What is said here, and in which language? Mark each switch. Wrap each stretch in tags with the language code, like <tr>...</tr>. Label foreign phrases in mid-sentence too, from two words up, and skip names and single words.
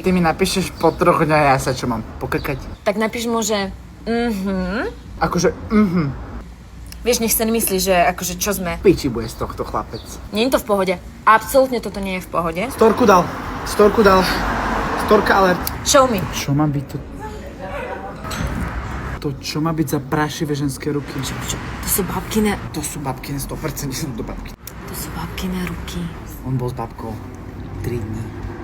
<sk>Ty mi napíšeš po 3 dňa, ja sa čo mám pokakať. Tak napíš mu, že Akože, Vieš, nech sa nemyslí, že akože čo sme. piči bude z tohto chlapec. Nie je to v pohode. Absolútne toto nie je v pohode. Storku dal. Storka alert.</sk> <en>Show me.</en> <sk>Čo má byť to? Čo má byť za prašivé ženské ruky? To sú babkine. To sú babkine, 100% sú to babky. To sú babkine ruky. On bol s babkou 3 dní.</sk>